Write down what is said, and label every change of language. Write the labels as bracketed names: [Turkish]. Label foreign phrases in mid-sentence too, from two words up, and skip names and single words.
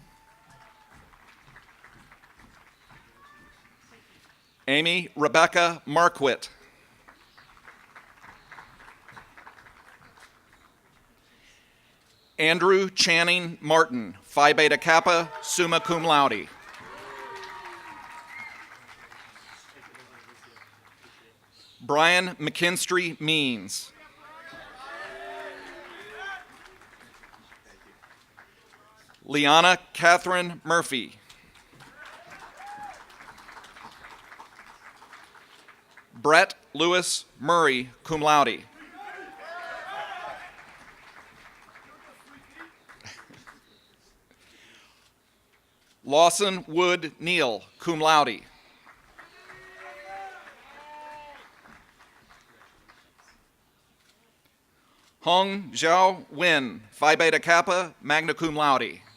[English] Amy Rebecca Marquit. Andrew Channing Martin, Phi Beta Kappa, [Latin] summa cum laude. [English] Brian McKinstry Means. Liana Catherine Murphy. Brett Lewis Murray, [Latin] cum laude. [English] Lawson Wood Neal, [Latin] cum laude. [English] Hong Zhao Wen, Phi Beta Kappa, [Latin] magna cum laude.